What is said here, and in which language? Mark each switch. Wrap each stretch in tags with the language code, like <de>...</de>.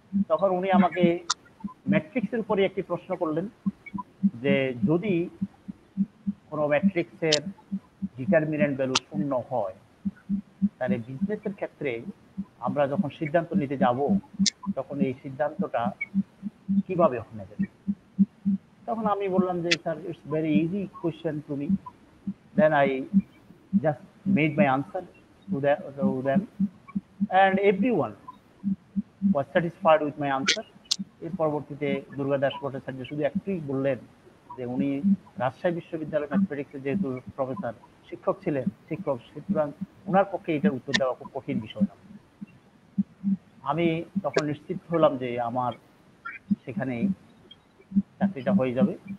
<bn>তখন উনি আমাকে ম্যাট্রিক্সের উপরে একটি প্রশ্ন করলেন যে যদি কোনো ম্যাট্রিক্সের ডিটারমিনেন্ট ভ্যালু 0 হয় তাহলে বিজনেসের ক্ষেত্রে আমরা যখন সিদ্ধান্ত নিতে যাব তখন এই সিদ্ধান্তটা কিভাবে নেবে। তখন আমি বললাম যে sir</bn> <en>It's very easy question to me. Then I just made my answer to them and everyone was satisfied with my answer.</en> <bn>এর পরবর্তীতে দুর্গাদাস ভট্টাচার্য শুধু একটুই বললেন যে উনি রাজশাহী বিশ্ববিদ্যালয় ম্যাথমেটিক্সের যেহেতু প্রফেসর শিক্ষক ছিলেন, সুতরাং ওনার পক্ষে এটার উত্তর দেওয়া খুব কঠিন বিষয় না। আমি তখন নিশ্চিত হলাম যে আমার সেখানেই চাকরিটা হয়ে যাবে।</bn>